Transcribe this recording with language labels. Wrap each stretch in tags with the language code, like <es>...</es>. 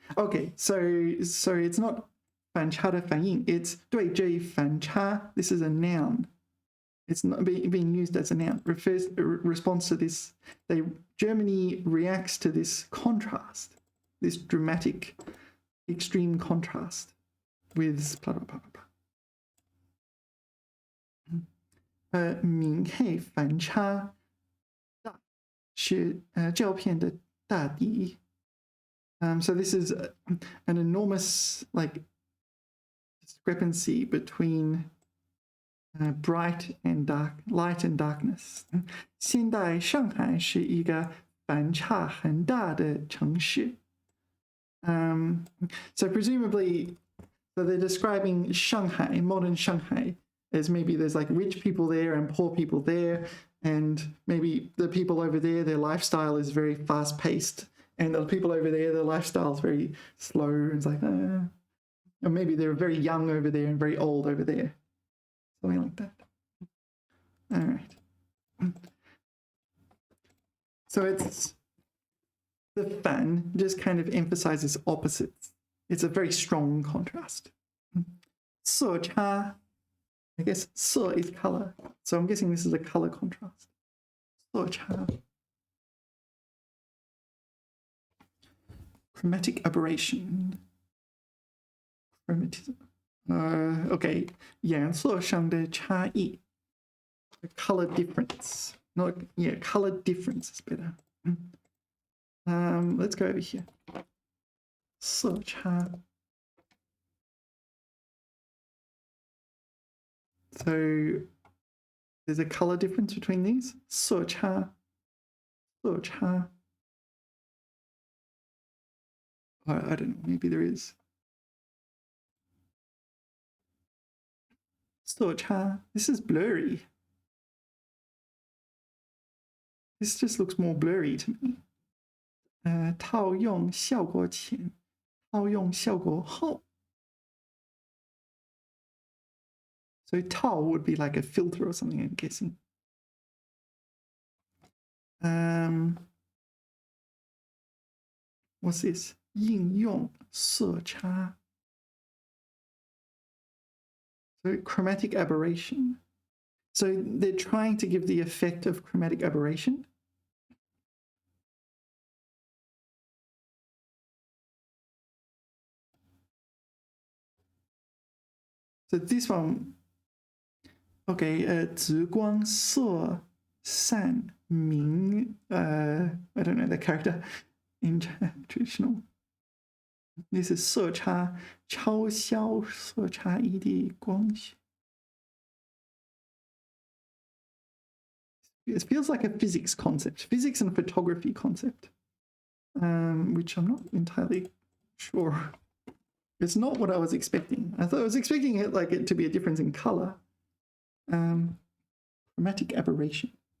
<en>Okay, so it's not</en> <zh>反差的反应,</zh> <en>it's</en> <zh>对这一反差.</zh> <en>This is a noun. It's not being used as a noun. Response to this. Germany reacts to this contrast, this dramatic, extreme contrast with blah, blah, blah, blah.</en> <zh>明黑反差大是照片的大敌.</zh> <en>So this is an enormous discrepancy between bright and dark, light and darkness.</en> <zh>现代上海是一个反差很大的城市.</zh> <en>So presumably, so they're describing Shanghai, modern Shanghai, as maybe there's like rich people there and poor people there, and maybe the people over there, their lifestyle is very fast-paced, and the people over there, their lifestyle is very slow. It's like, or maybe they're very young over there and very old over there. Something like that. All right. So it's the fan just kind of emphasizes opposites. It's a very strong contrast. 色差, I guess 色 is color. So I'm guessing this is a color contrast.</en> <zh>色差.</zh> <en>Chromatic aberration. Chromatism.</en> <zh>Okay, 颜色上的差异.</zh> <en>Color difference. Not, yeah, color difference is better. Let's go over here. 色差. So there's a color difference between these.</en> <zh>色差.色差.</zh> <en>I don't know, maybe there is. 色差.This is blurry. This just looks more blurry to me.</en> <zh>套用效果前, 套用效果后.</zh> <en>So 套 would be like a filter or something, I'm guessing. What's this? 应用色差. So chromatic aberration. So they're trying to give the effect of chromatic aberration. So this one, okay,</en> <zh>直光色散明,</zh> <en>I don't know the character in traditional. This is</en> <zh>色差, 超消色差异的光线.</zh> <en>It feels like a physics concept, physics and photography concept, which I'm not entirely sure. It's not what I was expecting. I was expecting it to be a difference in color. Chromatic aberration.</en>